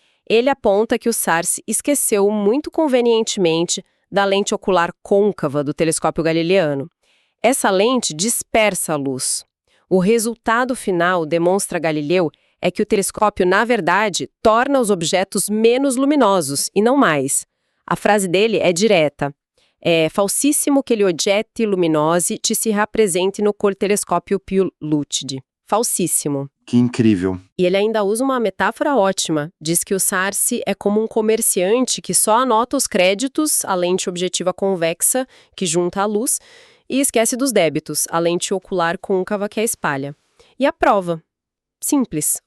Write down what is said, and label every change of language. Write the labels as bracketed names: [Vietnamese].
[Portuguese] Ele aponta que o Sarsi esqueceu muito convenientemente da lente ocular côncava do telescópio galileano. Essa lente dispersa a luz. O resultado final, demonstra Galileu, é que o telescópio, na verdade, torna os objetos menos luminosos, e não mais. A frase dele é direta. [Italian] É falsissimo che gli oggetti luminosi ci si rappresenti no col telescópio più lucidi. [Portuguese] Falsíssimo. Que incrível. E ele ainda usa uma metáfora ótima. Diz que o Sarsi é como um comerciante que só anota os créditos, a lente objetiva convexa, que junta a luz, e esquece dos débitos, a lente ocular côncava que a espalha. E a prova? Simples.